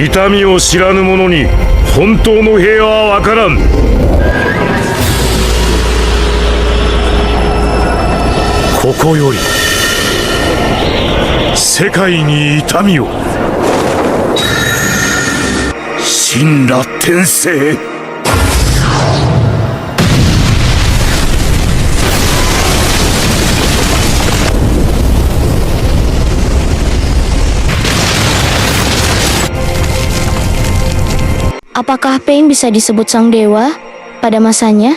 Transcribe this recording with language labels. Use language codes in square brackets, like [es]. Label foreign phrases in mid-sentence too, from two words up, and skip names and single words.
[ja] 痛みを知らぬ者に本当の平和はわからん。ここより世界に痛みを。神羅転生。 [id] Apakah Pain bisa disebut sang dewa pada masanya?